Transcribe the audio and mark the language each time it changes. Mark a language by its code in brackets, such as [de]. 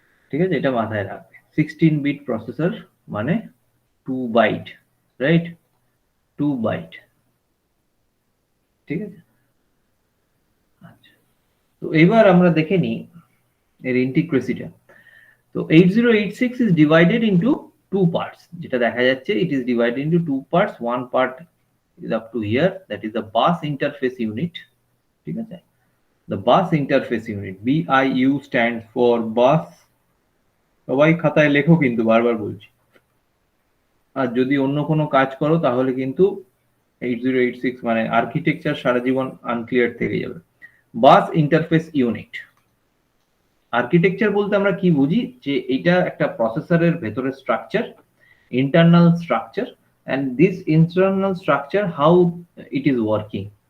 [bn] ঠিক আছে, এটা মাথায় রাখবে। 16 বিট প্রসেসর মানে 2 বাইট, রাইট? 2 বাইট, ঠিক আছে? আচ্ছা, তো এবার আমরা দেখে নিই এর ইন্টিগ্রেসিটা। [en] তো 8086 is divided into two parts, [bn] যেটা দেখা যাচ্ছে, [en] it is divided into two parts. One part is up to here, that is the bus interface unit. [bn] ঠিক আছে, [en] the bus interface unit, BIU stands for bus. [bn] সবাই খাতায় লেখো কিন্তু, বারবার বলছি, আর যদি অন্য কোনো কাজ করো তাহলে কিন্তু 8086 মানে আর্কিটেকচার সারা জীবন আনক্লিয়ার থেকে যাবে। বাস ইন্টারফেস ইউনিট, আর্কিটেকচার বলতে আমরা কি বুঝি, যে এটা একটা প্রসেসরের ভেতরের structure, internal structure, [en] And this internal structure how it is working.